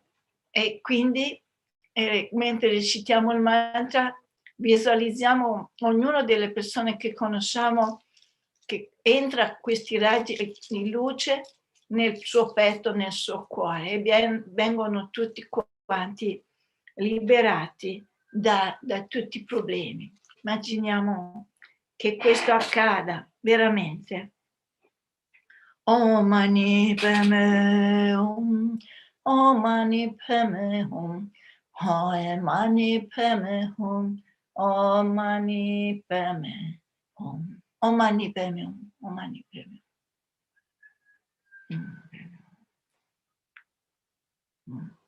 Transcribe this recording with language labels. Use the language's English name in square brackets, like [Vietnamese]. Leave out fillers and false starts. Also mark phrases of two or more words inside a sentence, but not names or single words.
[Italian] E quindi mentre recitiamo il mantra visualizziamo ognuno delle persone che conosciamo che entra questi raggi di luce nel suo petto, nel suo cuore, e vengono tutti quanti liberati da tutti i problemi. Immaginiamo che questo accada veramente. [Sanskrit] Om Mani Padme Hum, Om Mani Padme Hum, Om Mani Padme Hum, Om Mani Padme Hum, Om Mani Padme Hum, Om Mani Padme Hum.